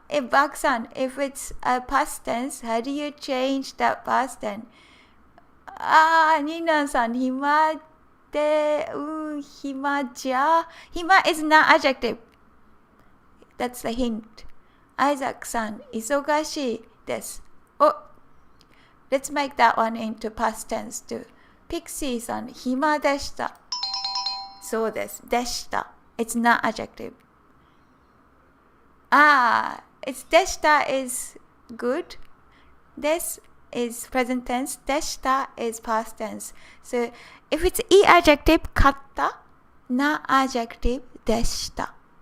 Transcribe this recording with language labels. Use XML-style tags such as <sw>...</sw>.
<en>バクさん、if it's a past tense, how do you change that past tense?</en> <ja>ニーナさん、暇で、暇じゃ。</ja> <en>暇 is not adjective. That's the hint.</en> <ja>アイザックさん、忙しいです。</ja> <en>Let's make that one into past tense too.</en> <ja>ピクシーさん、暇でした。そうです。でした。</ja> <en>It's not adjective. It's でした is good. This is present tense. でした is past tense. So if it's e adjective, 買った。 not adjective, でした。</en>